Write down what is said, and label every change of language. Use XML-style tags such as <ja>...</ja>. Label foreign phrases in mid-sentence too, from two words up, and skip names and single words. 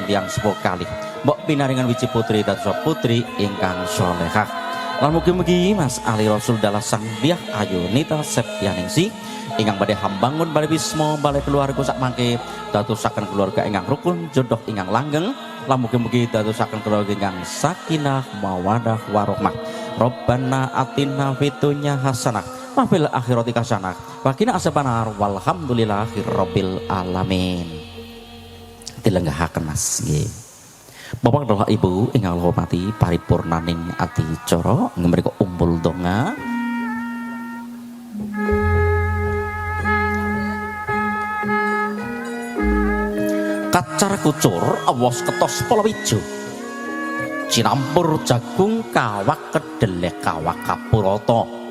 <jv>tiyang sepuh kalih mbok pinaringan wiji putri dados putri ingkang salehah lan mugi-mugi Mas Ali Rasul dalah Sang Dyah Ayu Nita Septianingsih ingkang badhe hambangun balai wisma balai keluarga sak mangke dadosaken keluarga ingkang rukun jodoh ingkang langgeng lan mugi-mugi dadosaken keluarga ingkang</jv> <ar>سكينة مودة ورحمة ربنا آتنا في الدنيا حسنة وفي الآخرة حسنة وقنا عذاب النار والحمد لله رب العالمين.</ar> <jv>Dilenggahaken Mas nggih. Bapak dalah Ibu ingkang hormati paripurnaning adicara ngemriko umbul donga kacar kucur awas ketos palawijo cinampur jagung kawak kedelek kawak kapurata</jv>